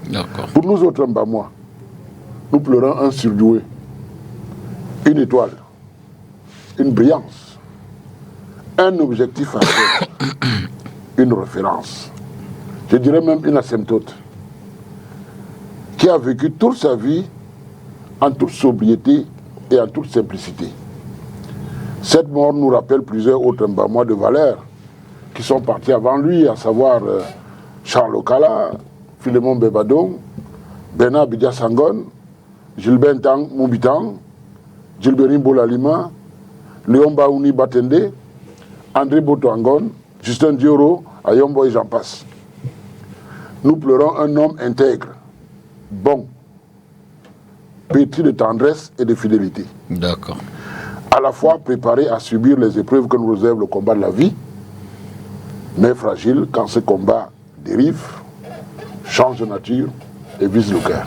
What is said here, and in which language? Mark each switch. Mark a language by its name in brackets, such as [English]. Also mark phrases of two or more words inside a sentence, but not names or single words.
[French] Pour nous autres Mbamois, nous pleurons un surdoué, une étoile, une brillance, un objectif à faire, une référence, je dirais même une asymptote, qui a vécu toute sa vie en toute sobriété et en toute simplicité. Cette mort nous rappelle plusieurs autres Mbamois de valeur qui sont partis avant lui, à savoir Charles Okala, Philémon Bebadong, Bernard Bidia Sangon, Gilbert Ntang Moubitang, Gilbert Bolalima, Léon Baouni Batende, André Botoangon, Justin Dioro, Ayombo et j'en passe. Nous pleurons un homme intègre, bon, pétri de tendresse et de fidélité. D'accord. À la fois préparé à subir les épreuves que nous réserve le combat de la vie, mais fragile quand ce combat dérive, change de nature et vise le cœur.